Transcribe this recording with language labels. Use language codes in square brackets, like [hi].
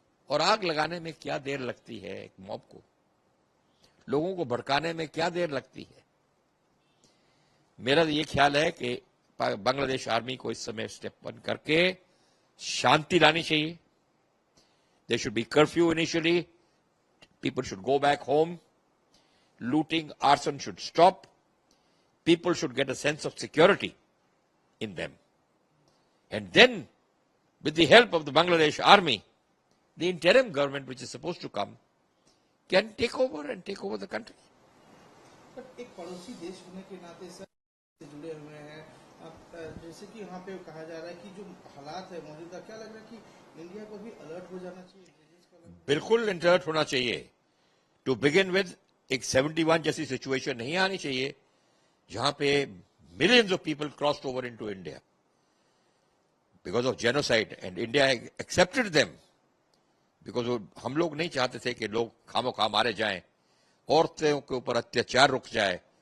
[hi] और आग लगाने में क्या देर लगती है, एक मॉब को लोगों को भड़काने में क्या देर लगती है. मेरा ये ख्याल है कि बांग्लादेश आर्मी को इस समय स्टेप वन करके शांति लानी चाहिए. [en] They should be curfew initially, people should go back home, looting, arson should stop, people should get a sense of security in them. And then, with the help of the Bangladesh army, the interim government which is supposed to come can take over the country. [hi] एक पड़ोसी देश होने के नाते sir जुड़े हुए हैं. जैसे कि यहाँ पे कहा जा रहा है कि जो हालात है मौजूदा, क्या लग रहा है कि इंडिया को भी अलर्ट हो जाना चाहिए? बिल्कुल अलर्ट होना चाहिए. [en] to begin with [hi] एक 71 जैसी सिचुएशन नहीं आनी चाहिए जहां पे [en] millions of people crossed over into India because of genocide, and India accepted them because [hi] हम लोग नहीं चाहते थे कि लोग खामोखा मारे जाएं, औरतों के ऊपर अत्याचार रुक जाए.